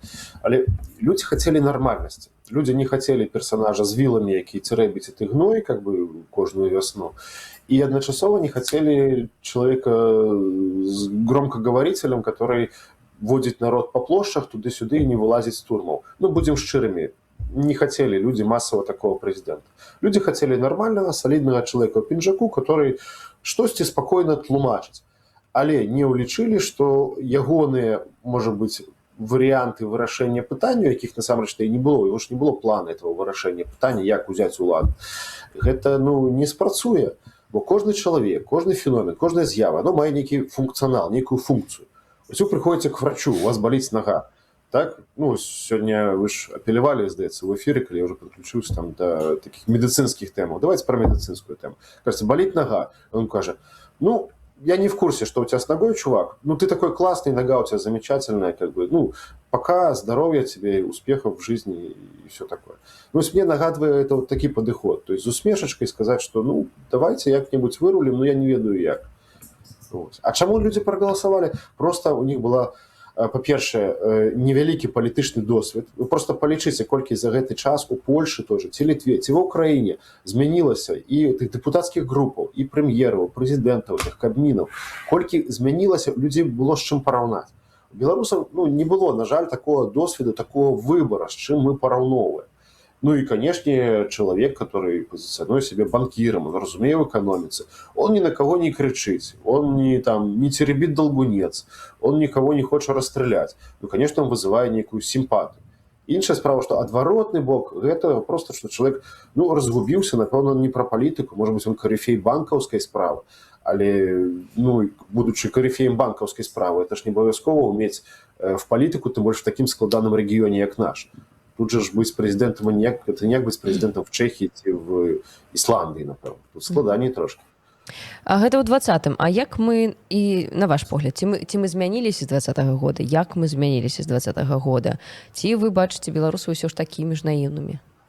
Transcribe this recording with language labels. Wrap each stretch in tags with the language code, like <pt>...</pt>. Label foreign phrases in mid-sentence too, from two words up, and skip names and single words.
<be>Але людзі хацелі нармальнасці. Людзі не хацелі персанажа з віламі, які цэрэбіць ты гной,</be> <ru>как бы</ru> <be>кожную вясну. І адначасова не хацелі чалавека з</be> <ru>громкаговорителем, который</ru> <be>водзіць народ па плошчах туды-сюды і не вылазіць з турмаў. Ну, будзем шчырымі.</be> <ru>Не хотели люди массово такого президента. Люди хотели нормального, солидного человека в пинжаку, который</ru> <be>штосьці спокойно тлумачыць. Але не улічылі, што ягоныя,</be> <ru>может быть, варианты</ru> <be>вырашэння пытання, якіх насамрэч-то і не было,</be> <ru>его ж не было плана этого</ru> <be>вырашэння пытання, як узяць уладу. Гэта, ну, не спрацуе, бо кожны чалавек, кожны феномен, кожная з'ява, оно мае нейкі функцыянал, нейкую функцыю. Вось вы прыходзіце</be> <ru>к врачу,</ru> <be>у вас баліць нага.</be> <ru>Так, ну, сегодня вы ж апелевали, здаецца, в эфире, когда я уже подключился там до таких медицинских тем. Давайте про медицинскую тему. Кажется, болит нога. Он скажет, ну, я не в курсе, что у тебя с ногой, чувак. Ну, ты такой классный, нога у тебя замечательная, как бы. Ну, пока здоровья тебе, успехов в жизни и все такое. Ну, мне нагадывает это вот такой подход. То есть с усмешечкой сказать, что, ну, давайте як-нибудь вырулим, но я</ru> <be>не ведаю як.</be> <ru>Вот. А чему люди проголосовали? Просто у них была...</ru> <be>Па-першае, невялікі палітычны досвед. Вы просто палічыце, колькі за гэты час у Польшы тоже, ці Літве, ці ва ўкраіне змянілася і тых дэпутацкіх групаў, і прэм'ераў, прэзідэнтаў, тых кабмінаў. Колькі змянілася, людзей было з чым параўнаць. У беларусаў, ну, не было, на жаль, такого досведу,</be> <ru>такого выбора,</ru> <be>з чым мы параўноўваем.</be> <ru>Ну и, конечно, человек, который позиционирует себя банкиром, он разумеет в экономице, он ни на кого не кричит, он не теребит долгунец, он никого не хочет расстрелять. Ну, конечно, он вызывает некую симпатию.</ru> <be>Іншая справа, что адваротны бок,</be> <ru>это просто, что человек, ну, разгубился, напевно, он не про политику, может быть, он корифей банковской справы, але, ну, будучи корифеем банковской справы, это ж не обовязково уметь в политику, тем больше в таким складаным регионе, как наш.</ru> <be>Тут же ж быць прэзідэнтам, это не як быць прэзідэнтам в Чэхіі ці в Ісландыі, напэўна. Тут складаней трошки. А гэта ў 20-м. А як мы, і на ваш погляд, ці мы змяніліся з 20-го года? Як мы змяніліся з 20-го года? Ці вы бачыце беларусаў усё ж такімі ж наіўнымі?</be>